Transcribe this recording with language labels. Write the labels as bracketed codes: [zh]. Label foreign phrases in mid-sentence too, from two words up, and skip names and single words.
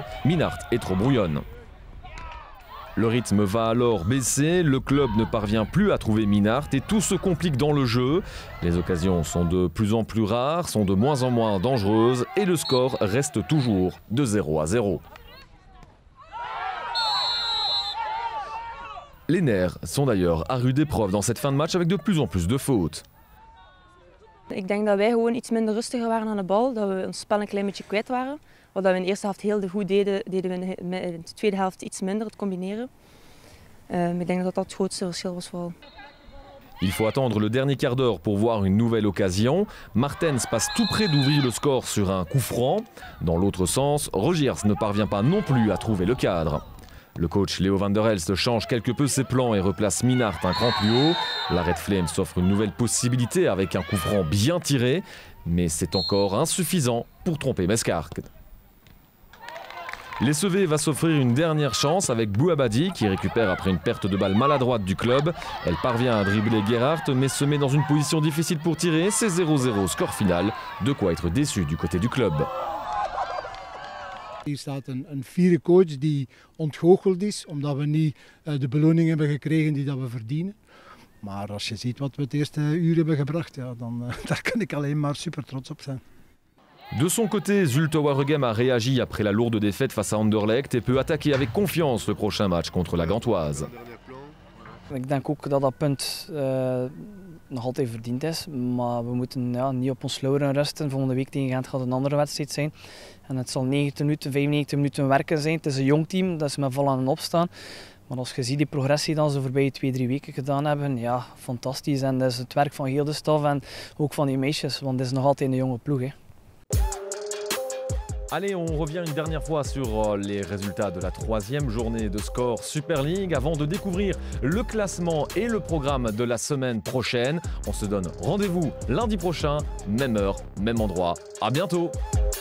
[fr] Minnaert est trop brouillonne. Le rythme va alors baisser, le club ne parvient plus à trouver Minnaert et tout se complique dans le jeu. Les occasions sont de plus en plus rares, sont de moins en moins dangereuses et le score reste toujours de 0-0. Les nerfs sont d'ailleurs à rude épreuve dans cette fin de match avec de plus en plus de fautes. Ik denk dat wij gewoon iets minder rustiger waren aan de bal, dat we ons spel een klein beetje kwijt waren. Wat we in de eerste helft heel goed deden, deden we in de tweede helft iets minder, het combineren. Ik denk dat dat het grootste verschil was vooral. Il faut attendre le dernier quart d'heure pour voir une nouvelle occasion. Martens passe tout près d'ouvrir le score sur un coup franc. Dans l'autre sens, Rogiers ne parvient pas non plus à trouver le cadre. Le coach Leo van der Elst change quelque peu ses plans et replace Minnaert un cran plus haut. La Red Flames s'offre une nouvelle possibilité avec un coup franc bien tiré, mais c'est encore insuffisant pour tromper Mescaert. Les Sevets va s'offrir une dernière chance avec Bouabadi qui récupère après une perte de balle maladroite du club. Elle parvient à dribbler Gerhardt mais se met dans une position difficile pour tirer. C'est 0-0 score final, de quoi être déçu du côté du club. [nl] Hier staat een fiere coach die ontgoocheld is omdat we niet de beloning hebben gekregen die dat we verdienen. Maar als je ziet wat we het eerste uur hebben gebracht, ja, dan daar kan ik alleen maar super trots op zijn. De son côté, Zulte Waregem a réagi après la lourde défaite face à Anderlecht et peut attaquer avec confiance le prochain match contre la Gantoise. Ik denk ook dat dat punt nog altijd verdiend is, maar we moeten niet op ons lauweren rusten. Volgende week tegen Gent gaat een andere wedstrijd zijn. En het zal 90 minuten, 95 minuten werken zijn. Het is een jong team, dat is met vol aan het opstaan. Maar als je ziet die progressie die ze voorbij 2-3 weken gedaan hebben, ja, fantastisch. En dat is het werk van heel de staf en ook van die meisjes, want het is nog altijd een jonge ploeg. Hè. [fr] Allez, on revient une dernière fois sur les résultats de la troisième journée de Score Super League avant de découvrir le classement et le programme de la semaine prochaine. On se donne rendez-vous lundi prochain, même heure, même endroit. À bientôt!